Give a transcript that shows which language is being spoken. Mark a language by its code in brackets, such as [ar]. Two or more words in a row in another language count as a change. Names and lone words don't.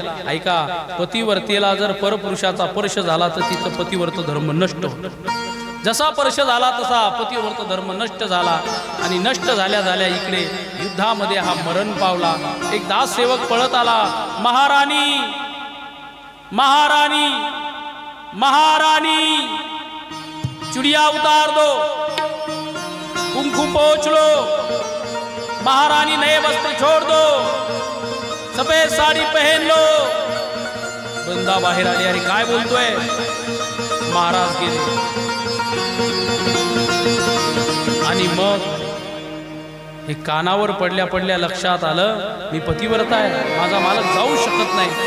[mr] ऐका, पतिवर्तेला जर परपुरुषाचा स्पर्श झाला तर तिचं पतिवर्त धर्म नष्ट होतो. जसा स्पर्श झाला तसा पतिवर्त धर्म नष्ट झाला. आणि नष्ट झाल्या झाल्या इकडे युद्धामध्ये हा मरण पावला. एक दाससेवक पळत आला, महाराणी महाराणी महाराणी, [hi] चुड़िया उतार दो, कुंकू पोंछ लो, महारानी नए वस्त्र छोड़ दो, सफेद साड़ी पहन लो. [mr] वृंदा बाहेर आली. अरे काय बोलतोय? महाराज गेले. आणि मग हे कानावर पडल्या पडल्या लक्षात आलं, मी पतिव्रता आहे, माझा मालक जाऊ शकत नाही.